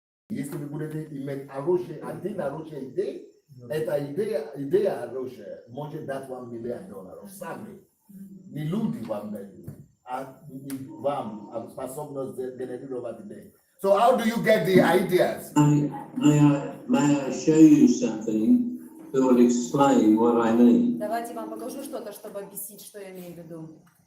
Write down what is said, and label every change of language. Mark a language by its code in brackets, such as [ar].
[ru] Если вы будете иметь один хороший идея, эта идея хорошая может дать вам $1 миллион. Сами. Не люди вам дают, а вам способность генерировать идеи. [en] So how do you get the ideas? May I show you something that will explain what I mean? [ru] Давайте вам покажу что-то, чтобы объяснить, что я имею в виду.